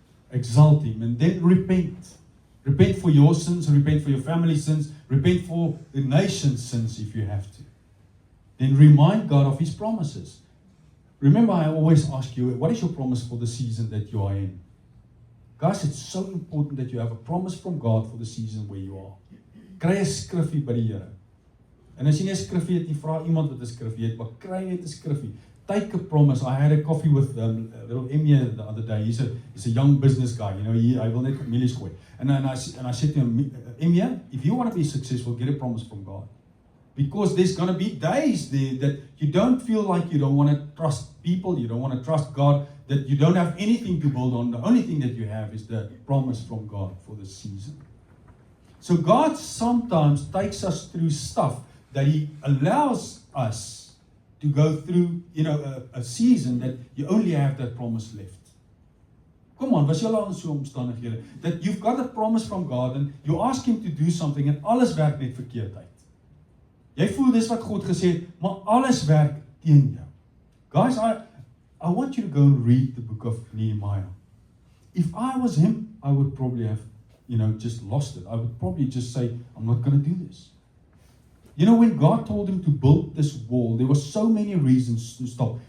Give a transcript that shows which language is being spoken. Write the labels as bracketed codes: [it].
[en] Exalt Him and then repent. Repent for your sins, repent for your family's sins, repent for the nation's sins if you have to. Then remind God of His promises. Remember, I always ask you, what is your promise for the season that you are in? Guys, it's so important that you have a promise from God for the season where you are. [af] Kry 'n skrifgie by die Here. En as jy nie 'n skrifgie het nie, vra iemand wat 'n skrifgie het, maar kry net 'n skrifgie. [en] Take a promise. I had a coffee with little Emia the other day. He's a young business guy, you know, I will net millies gooi. And I said to him, Emia, if you want to be successful, get a promise from God. Because there's going to be days there that you don't feel like you don't want to trust people, you don't want to trust God, that you don't have anything to build on. The only thing that you have is the promise from God for the season. So God sometimes takes us through stuff that He allows us to go through, you know, a season that you only have that promise left. Come on, [af] was jy al in so omstandighede [en] that you've got a promise from God and you ask Him to do something and [af] alles werk net verkeerd uit. Jy voel dis wat God gesê het, maar alles werk teen jou. [en] Guys, I want you to go and read the book of Nehemiah. If I was him, I would probably have, you know, just lost it. I would probably just say, I'm not going to do this. You know, when God told him to build this wall, there were so many reasons to stop.